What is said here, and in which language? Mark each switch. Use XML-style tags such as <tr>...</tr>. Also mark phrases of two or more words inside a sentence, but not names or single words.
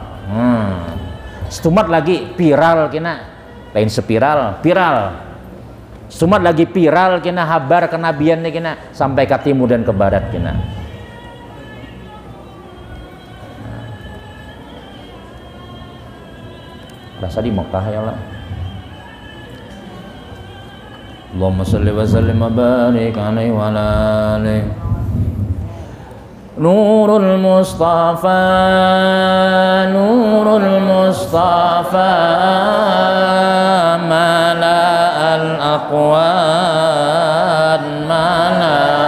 <bjn>Stumat lagi viral kina. Lain spiral, viral. Stumat lagi viral kina habar kenabian nih kina sampai ke timur dan ke barat kina. Rasa di Mekah</bjn> <ar>يا الله. اللهم صل وسلم وبارك عليه وعلى آله. نور المصطفى، نور المصطفى، ملأ الأكوان، ملأ</ar>